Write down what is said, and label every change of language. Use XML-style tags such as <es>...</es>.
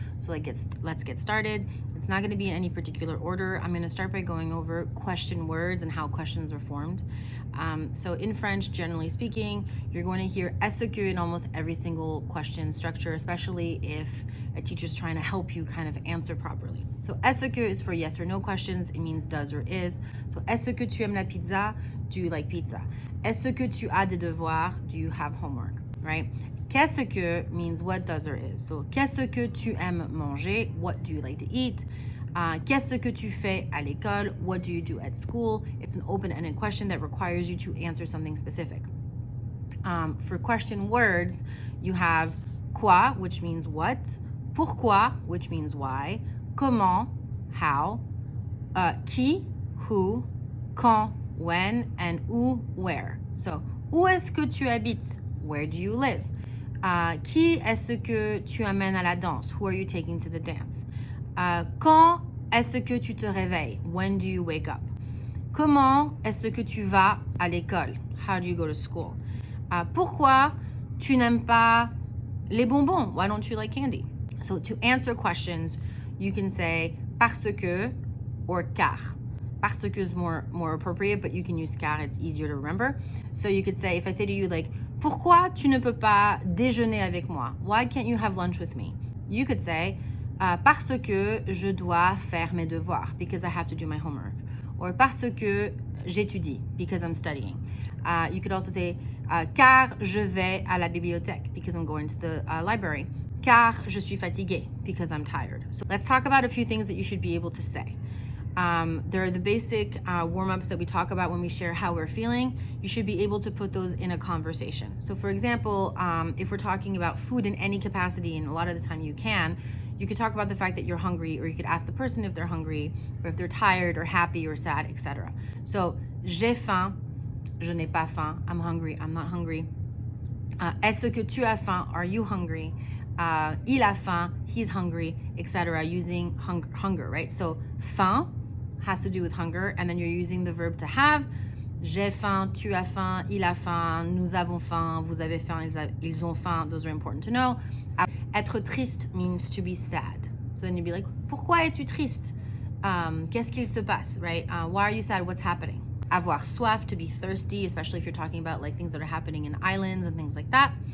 <en>So let's get started. It's not going to be in any particular order. I'm going to start by going over question words and how questions are formed. So in French, generally speaking, you're going to hear est-ce que in almost every single question structure, especially if a teacher's trying to help you kind of answer properly. So est-ce que is for yes or no questions. It means does or is.</en> <fr>So est-ce que tu aimes la pizza?</fr> <en>Do you like pizza?</en> <fr>Est-ce que tu as des devoirs?</fr> <en>Do you have homework, right? Qu'est-ce que means what does or is.</en> <fr>So qu'est-ce que tu aimes manger?</fr> <en>What do you like to eat?</en> <fr>Qu'est-ce que tu fais à l'école?</fr> <en>What do you do at school? It's an open-ended question that requires you to answer something specific. For question words, you have quoi, which means what, pourquoi, which means why, comment, how, qui, who, quand, when, and où, where.</en> <fr>So, où est-ce que tu habites?</fr> <en>Where do you live?</en> <fr>Qui est-ce que tu amènes à la danse?</fr> <en>Who are you taking to the dance?</en> <fr>Quand est-ce que tu te réveilles?</fr> <en>When do you wake up?</en> <fr>Comment est-ce que tu vas à l'école?</fr> <en>How do you go to school?</en> <fr>Pourquoi tu n'aimes pas les bonbons?</fr> <en>Why don't you like candy? So to answer questions, you can say parce que or car. Parce que is more appropriate, but you can use car, it's easier to remember. So you could say, if I say to you like,</en> <fr>pourquoi tu ne peux pas déjeuner avec moi?</fr> <en>Why can't you have lunch with me? You could say,</en> <fr>parce que je dois faire mes devoirs,</fr> <en>because I have to do my homework. Or</en> <fr>parce que j'étudie,</fr> <en>because I'm studying. You could also say,</en> <fr>car je vais à la bibliothèque,</fr> <en>because I'm going to the library.</en> <fr>Car je suis fatigué,</fr> <en>because I'm tired. So let's talk about a few things that you should be able to say. There are the basic warm-ups that we talk about when we share how we're feeling. You should be able to put those in a conversation. So for example, if we're talking about food in any capacity, and a lot of the time you could talk about the fact that you're hungry, or you could ask the person if they're hungry, or if they're tired or happy or sad, etc.</en> <fr>So, j'ai faim, je n'ai pas faim,</fr> <en>I'm hungry, I'm not hungry.</en> <fr>Est-ce que tu as faim?</fr> <en>Are you hungry?</en> <fr>Il a faim,</fr> <en>he's hungry,</en> <fr>etc.</fr> <en>Using hunger, right? So, faim has to do with hunger, and then you're using the verb to have.</en> <fr>J'ai faim, tu as faim, il a faim, nous avons faim, vous avez faim, ils ont faim.</fr> <en>Those are important to know. Être triste means to be sad. So then you'd be like,</en> <fr>pourquoi es-tu triste? Qu'est-ce qu'il se passe, right?</fr> <en>Why are you sad? What's happening? Avoir soif, to be thirsty, especially if you're talking about like things that are happening in islands and things like that.</en>